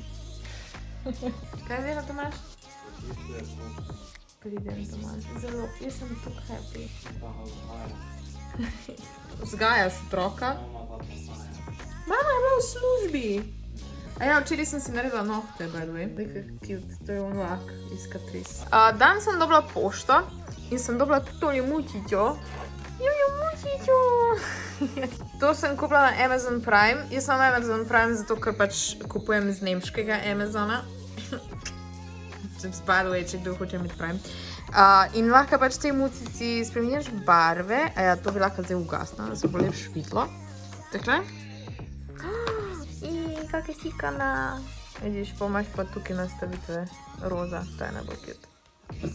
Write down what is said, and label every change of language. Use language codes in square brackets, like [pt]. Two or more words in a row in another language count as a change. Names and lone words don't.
[sl] Kaj zdaj, Tomaž? Pridem, Tomaž. Zelo, jaz sem tako happy. Vzgajaš otroka? Mama je bila v službi. A ja, včeraj sem si naredila nohte, [en] by the way. [sl] Daj, cute, to je onlak iz Catrice. Dan sem dobila pošto in sem dobila tudi tole mučičo. Jojo, mučičo! To sem kupila na Amazon Prime. Jaz imam Amazon Prime zato, ker pač kupujem z nemškega Amazona. [en] By the way, [sl] če kdo hoče imeti Prime. In lahko pač te mucici spremenjaš barve. A ja, to bi lahko zdaj ugasnila, da se bo lep švitlo. Takle. Kak je sikana. Vidiš, pa imaš pa tukaj nastavitve roza, to je najbolj cute.